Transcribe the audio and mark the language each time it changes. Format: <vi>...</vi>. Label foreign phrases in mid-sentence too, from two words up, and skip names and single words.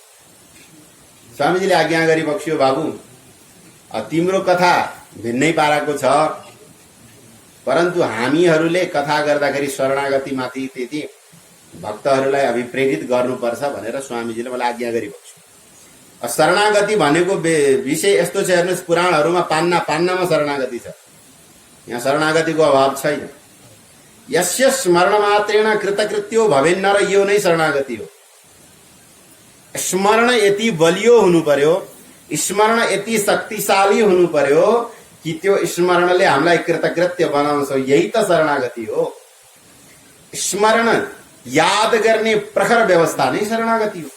<ne>स्वामीजीले आज्ञा गरी बक्सियो, बाबु तिम्रो कथा भिन्नै पाराको छ, परन्तु हामीहरूले कथा गर्दाखेरि शरणागति माथि त्यति भक्तहरूलाई अभिप्रेरित गर्नुपर्छ भनेर स्वामीजीले मलाई आज्ञा गरी बक्स्यो। शरणागति भनेको विषय यस्तो छ, हेर्नुहोस् पुराणहरूमा पान्ना पान्नामा शरणागति छ, यहाँ शरणागतिको अभाव छैन।</ne> <sa>यस्य स्मरण मात्रेण कृतकृत्यो भवेन्नर,</sa> <ne>यो नै शरणागति हो। स्मरण यति बलियो हुनु पर्यो, स्मरण यति शक्तिशाली हुनु पर्यो कि त्यो स्मरणले हामीलाई कृतकृत्य बनाउँछ, यही त शरणागति हो। स्मरण याद गर्ने प्रखर व्यवस्था नै शरणागति हो।</ne>